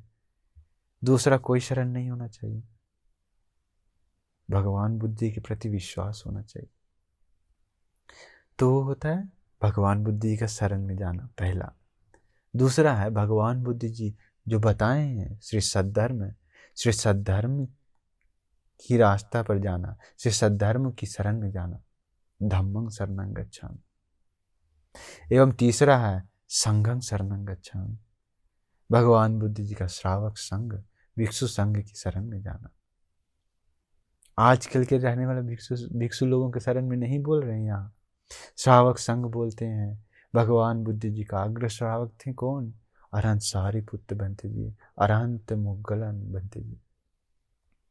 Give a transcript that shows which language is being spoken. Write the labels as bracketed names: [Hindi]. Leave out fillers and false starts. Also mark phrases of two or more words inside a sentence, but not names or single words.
[Hindi] दूसरा कोई शरण नहीं होना चाहिए, भगवान बुद्ध जी के प्रति विश्वास होना चाहिए। तो वो होता है भगवान बुद्ध जी का शरण में जाना, पहला। दूसरा है भगवान बुद्ध जी जो बताए हैं श्री सद्धर्म की रास्ता पर जाना, श्री सद्धर्म की शरण में जाना, [Pali] धम्मं शरणं गच्छामि। [Hindi] एवं तीसरा है [Pali] संघं शरणं गच्छामि, [Hindi] भगवान बुद्ध जी का श्रावक संघ, भिक्षु संघ की शरण में जाना। आजकल के रहने वाले भिक्षु लोगों के शरण में नहीं बोल रहे हैं, यहाँ श्रावक संघ बोलते हैं। भगवान बुद्ध जी का अग्र श्रावक थे कौन? अरहंत सारिपुत्र बनते जी, अरहंत मुगलन बनते जी।